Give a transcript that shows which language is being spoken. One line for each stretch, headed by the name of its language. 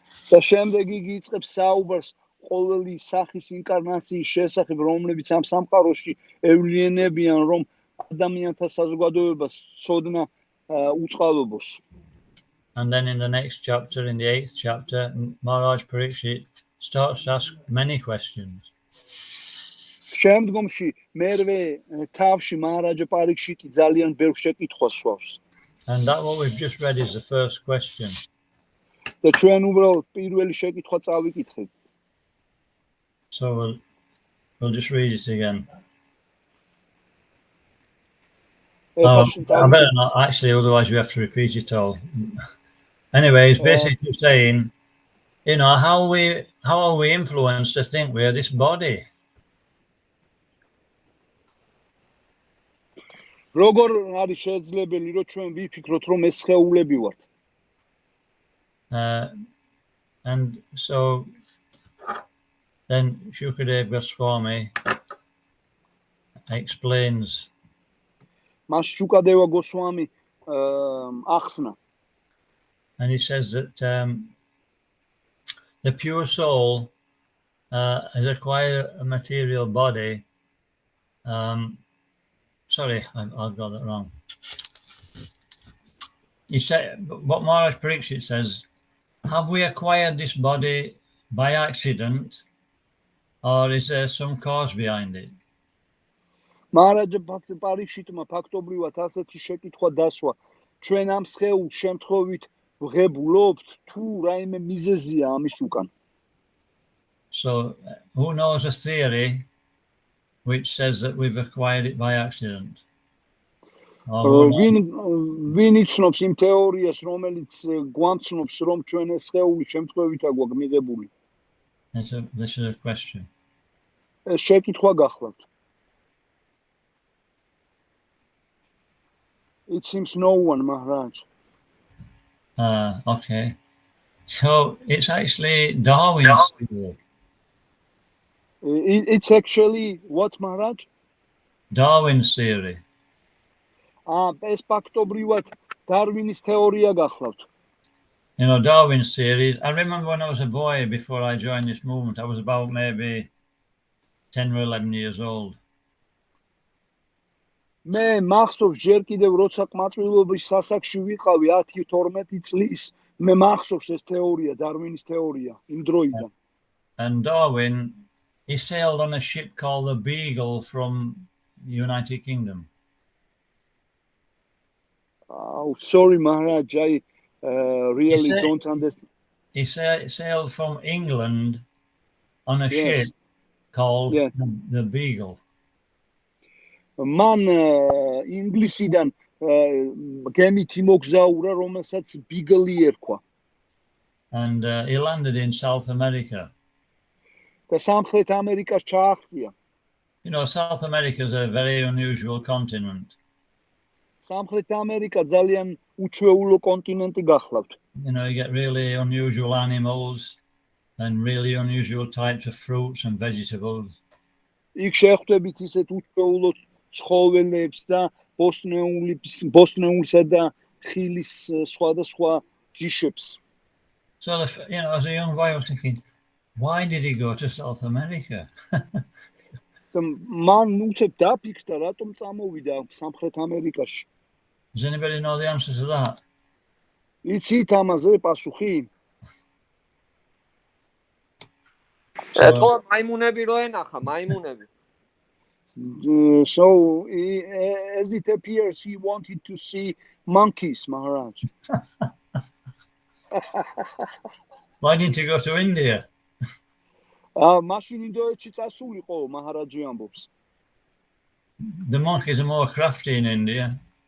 Georgian: და შემდეგ იგი იწყებს საუბარს ყოველი სახის ინკარნაციის შესახებ, რომლებიც ამ სამყაროში ევლიანებიან, რომ ადამიანთა საზოგადოებას ცოდნა უწყალობოს.
English: And then in the next chapter, in the 8th chapter, Maharaj Parikshit starts to ask many questions.
Georgian: შემდგომში მერვე თავში მაჰარაჯა პარიქშიტი ძალიან ბევრ შეკითხვას სვავს.
English: And that what we've just read is the first question.
Georgian: და ჩვენ უბრალოდ პირველი შეკითხვა წავიკითხეთ.
English: So we'll just read it again. I better not actually, otherwise we have to repeat it all. Anyway, it's basically saying, you know, how are we influenced to think we are this body?
Georgian: როგორ არის შესაძლებელი რომ ჩვენ ვიფიქროთ რომ ეს სხეულები ვართ?
English: And so then Shukadeva Goswami explains.
Georgian: მას შუკადევა გოსვამი ახსნა.
English: And he says that the pure soul has acquired a material body. Sorry, I've got that wrong. He said, what Maharaj Parikshit says, have we acquired this body by accident, or is there some cause behind it?
Georgian: მაჰარაჯა პარიქშიტმა ფაქტობრივად ასეთი შეკითხვა დასვა. ჩვენ ამ სხეულს შემთხვევით ვღებულობთ თუ რაიმე მიზეზია ამის უკან?
English: So who knows a theory which says that we've acquired it by accident?
Georgian: ვინ იცნობს იმ თეორიას, რომელიც გვამცნობს, რომ ჩვენ ეს სხეული შემთხვევითაა გვაქვს მიღებული?
English: This is a question.
Georgian: შეკითხვა გახლავთ.
English: It seems no one, Maharaj. Okay. So it's actually Darwin's theory. It's actually what, Maharaj? Darwin's theory.
Georgian: ეს ფაქტობრივად დარვინის თეორია გახლავთ.
English: You know, Darwin's theory, I remember when I was a boy before I joined this movement, I was about maybe 10 or 11 years old.
Georgian: მე მახსოვს ჯერ კიდევ როცა ყმაწვილობის სასაკში ვიყავი 10-12 წლის, მე მახსოვს ეს თეორია, დარვინის თეორია, იმ დროიდან.
English: And Darwin, he sailed on a ship called the Beagle from the United Kingdom. Oh, sorry, Maharaj, I really don't understand. He sailed from England on a ship called the Beagle.
Georgian: Man ინგლისიდან გემით იმოგზაურა, რომელსაც ბიგლი ერქვა.
English: And he landed in South America.
Georgian: და სამხრეთ ამერიკას ჩააღწია.
English: You know, South America is a very unusual continent.
Georgian: სამხრეთ ამერიკა ძალიან უჩვეულო კონტინენტი გახლავთ.
English: You know, you get really unusual animals and really unusual types of fruits and vegetables.
Georgian: იქ შეხვდებით ისეთ უჩვეულო ცხოველებს და ბოსტნეულსა და ხილის სხვადასხვა ჯიშებს.
English: So, you know, as a young boy, I was thinking, why did he go to South America?
Georgian: მან უცებ დაფიქრდა, რატომ წამოვიდა სამხრეთ ამერიკაში.
English: Does anybody know the answer to that?
Georgian: იცით ამაზე პასუხი? ეთქვა მაიმუნები რო ენახა, მაიმუნები.
English: So, as it appears, he wanted to see monkeys, Maharaj. Why didn't he go to India?
Georgian: მაშინ ინდოეთში წასულიყო, Maharaji ამბობს.
English: the monkeys are more crafty in India.